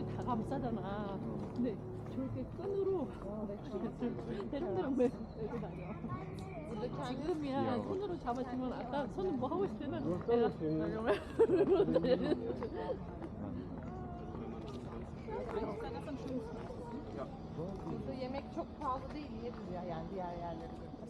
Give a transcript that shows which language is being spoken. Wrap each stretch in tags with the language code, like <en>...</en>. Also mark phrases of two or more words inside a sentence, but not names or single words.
<ko>감싸잖아. 근데 저렇게 끈으로 대롱대롱 메고 다녀. 지금이야 귀여워. 손으로 잡아주면 아까 손은 뭐 하고 있을 때는 내가</ko> <tr>Burada yemek çok pahalı değil, iyi duruyor yani diğer yerlere göre.</tr>